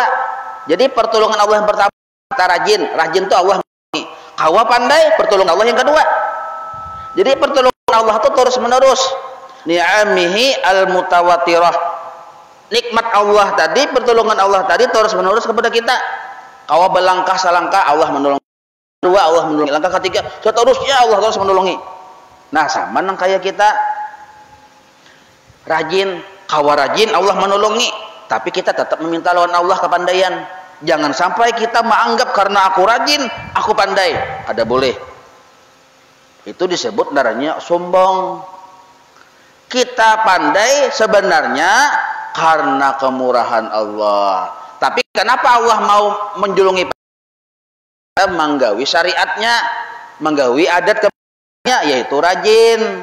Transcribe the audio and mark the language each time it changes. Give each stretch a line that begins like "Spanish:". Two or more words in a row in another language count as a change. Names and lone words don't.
Indonesian: Jadi pertolongan Allah yang pertama kita rajin itu Allah menolongi.
Banjar: Kawa pandai, pertolongan Allah yang kedua. Jadi pertolongan Allah itu terus menerus.
Arabic: Ni'amihi al-mutawatirah,
Indonesian: nikmat Allah tadi, pertolongan Allah tadi terus menerus kepada kita.
Banjar: Kawa belangkah salangkah Allah menolong, dua Allah menolongi, langkah ketiga seterusnya Allah terus menolongi. Nah sama nang kayak kita rajin, kawa rajin Allah menolongi, tapi kita tetap meminta lawan Allah kepandaian.
Indonesian: Jangan sampai kita menganggap karena aku rajin aku pandai, ada boleh. Itu disebut darahnya sombong. Kita pandai sebenarnya karena kemurahan Allah.
Banjar: Tapi kenapa Allah mau menjulungi? Menggawi syariatnya, menggawi adat kebiasaannya, yaitu rajin.